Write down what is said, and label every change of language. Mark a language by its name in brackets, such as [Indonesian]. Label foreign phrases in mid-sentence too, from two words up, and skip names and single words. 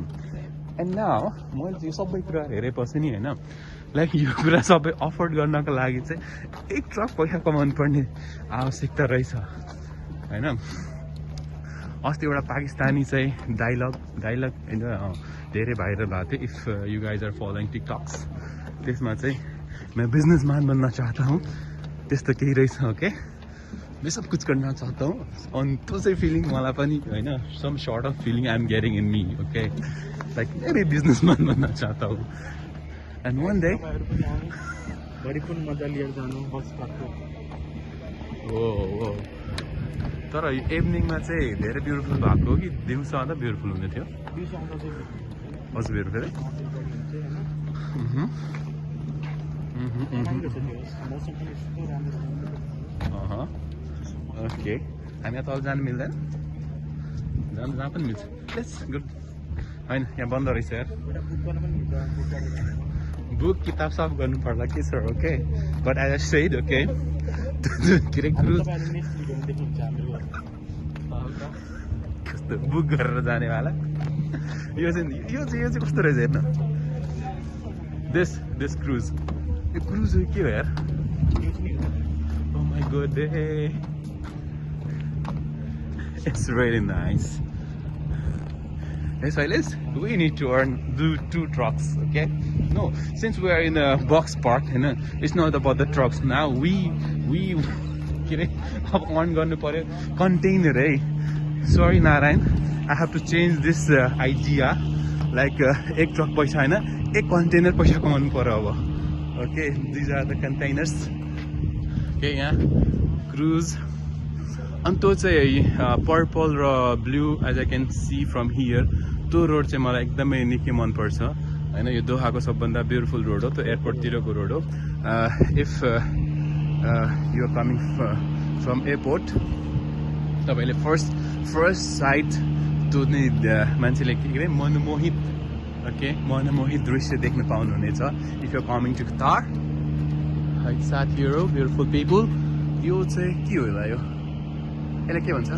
[English] and now [Nepali] मैले चाहिँ सबै कुरा हेरेपछि नि हैन लाइक यो कुरा सबै अफोर्ड गर्नको लागि चाहिँ एक ट्रक पैसा कमाउनु पर्ने आवश्यकता रहेछ. हैन अस्ति एउटा पाकिस्तानी चाहिँ डायलग हैन धेरै भाइरल भएको थियो [English] if you guys are following TikToks [Nepali] त्यसमा चाहिँ [Hindi] मैं बिजनेसमैन बनना चाहता हूँ [Nepali] त्यस्तो केही रहेछ ओके [Hindi] मैं सब कुछ करना चाहता हूँ [Nepali] अनि त्यो चाहिँ फिलिङ मलाई पनि हैन [English] some sort of feeling I am getting in me [Nepali] ओके लाइक [Hindi] मैं बिजनेसमैन बनना चाहता हूँ [English] and one day [Nepali] बढी पनि मजा लिएर जानु बस पाएको हो तर इभिनिङमा चाहिँ धेरै ब्युटिफुल भएको हो कि दिउँसो आउँदा ब्युटिफुल हुने थियो दिउँसो आउँदा चाहिँ हजुर ब्युटिफुल राम्रो छ त्यो मौसम पनि यस्तो राम्रो छ ओके हामी यहाँ तल जानु मिल्दैन जानु जहाँ पनि मिल्छ [English] yes good [Nepali] होइन यहाँ बन्द रहेछ यार एउटा बुक गर्न पनि हुन्छ बुक गरेर बुक किताब सब गर्नु पर्ला के छ ओके [English] but I just said okay [Nepali] के अरे क्रुज तपाईँले नेक्स्ट भिडियोमा देख्नुहुन्छ हाम्रो कस्तो बुक गरेर जानेवाला यो चाहिँ कस्तो रहेछ हेर्न [English] this cruise [Nepali] यो क्रुज के हो यार [English] Oh my god, hey. It's really nice. Hey Silas, we need to do 2 trucks, okay? No, since we are in a box park, you know, it's not about the trucks. Now we have on container, hey. Sorry Narayan, I have to change this idea. [Nepali] Like एक truck पैसा हैन एक container पैसा कमाउनु पर्यो अब. [English] Okay, these are the containers. [Nepali] Okay, यहाँ क्रुज अनि त्यो चाहिँ पर्पल र ब्लू [English] as I can see from here [Nepali] त्यो रोड चाहिँ मलाई एकदमै निकै मनपर्छ होइन यो दोहाको सबभन्दा ब्युटिफुल रोड हो त्यो एयरपोर्टतिरको रोड हो [English] if you are coming from airport [Nepali] तपाईँले फर्स्ट साइड त्यो नै मान्छेले के अरे मनमोहित दृश्य देख्न पाउनुहुनेछ [English] if you are coming to Qatar [Nepali] साथ हिरो [English] beautiful people [Nepali] यो चाहिँ के होला यो यसलाई के भन्छ